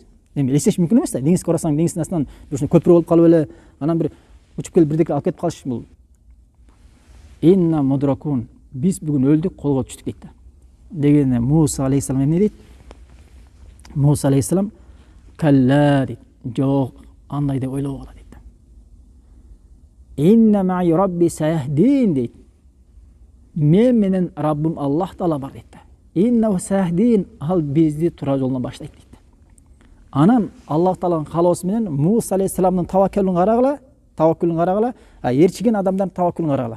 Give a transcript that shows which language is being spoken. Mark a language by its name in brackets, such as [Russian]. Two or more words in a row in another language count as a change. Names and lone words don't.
[Kyrgyz] Эми элестеш мүмкүн эмес да. Деңизге барасаң, деңиздин астынан бир көпүрө болуп калып эле, анан бир учуп келип бирдеке алып кетип калыш бул. [Arabic] إنا لمدركون. [Kyrgyz] Биз бүгүн өлдүк, колго түштүк дейт. Дегене Муса алейхисалам эмне дейт? Муса алейхисалам калла дейт. Жок, андай деп ойлобогула дейт. [Arabic] إن معي ربي سيهدين дейт. [Kyrgyz] Мен менен Раббым Аллах Таала бар дейт. [Arabic] إنه سيهدين, [Kyrgyz] ал бизди туура жолдон баштайт дейт. Анан Аллах Тааланын каалоосу менен Муса алейхисаламдын таваккулун карагыла, ээрчиген адамдардын таваккулун карагыла.